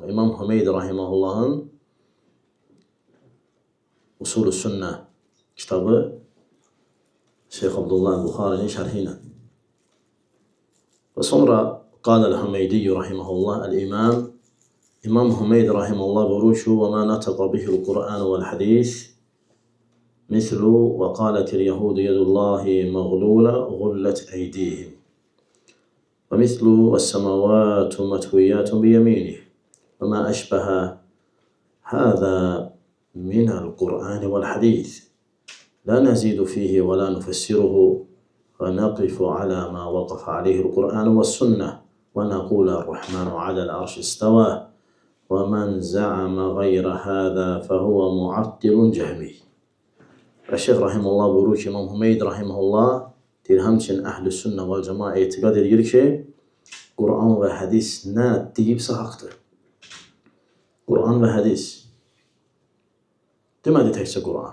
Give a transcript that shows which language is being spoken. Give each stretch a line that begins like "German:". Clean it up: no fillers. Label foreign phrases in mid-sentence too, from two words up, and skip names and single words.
Azerbaijani: İmam Hümeyd rahiməhullahın Usul-u Sünnə kitabı Şeyx Abdullah Buxarinin şərhi ilə. Və sonra
Arabic: قال الحميدي رحمه الله
Azerbaijani: İmam Hümeyd rahiməhullah buyurur ki,
Arabic: وَمَا نَتَقَ بِهِ الْقُرْآنُ وَالْحَدِيثِ مِثْلُ وَقَالَتِ الْيَهُودِ يَدُ اللَّهِ مَغْلُولَ غُلَّتْ أَيْدِيهِمْ وَمِثْلُ السَّمَاوَاتُ مَطْوِيَّاتٌ بِيَمِينِهِ وَمَا أَشْبَهَ هَذَا من القرآن والحديث لا نزيد فيه ولا نفسره ونقف على ما وقف عليه القرآن والسنة ونقول الرحمن على العرش استوى ومن زعم غير هذا فهو معطل جهمي.
Azerbaijani: Şeyx rahimehullah buyurur ki, İmam Hümeyd rahimehullah deyir, həmçinin əhl-i sünnə və cəma etiqad edir ki, Quran və hədis nə deyibsə haqdır. Quran və hədis demədi təkcə Quran.